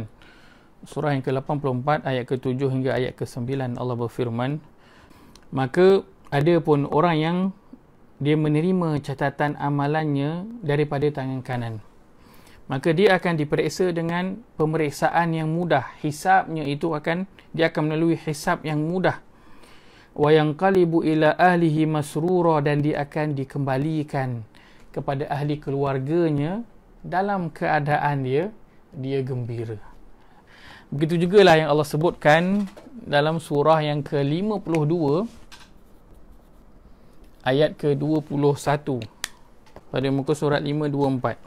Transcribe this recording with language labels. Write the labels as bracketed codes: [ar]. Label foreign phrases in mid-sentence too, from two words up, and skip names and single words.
[ms] Surah yang ke-84 ayat ke-7 hingga ayat ke-9, Allah berfirman, maka ada pun orang yang dia menerima catatan amalannya daripada tangan kanan, maka dia akan diperiksa dengan pemeriksaan yang mudah. Hisabnya itu dia akan melalui hisab yang mudah. [ar] Wa yanqalibu ila ahlihi masrura, [ms] dan dia akan dikembalikan kepada ahli keluarganya dalam keadaan dia gembira. Begitu jugalah yang Allah sebutkan dalam surah yang ke-52 ayat ke-21 pada muka surat 524.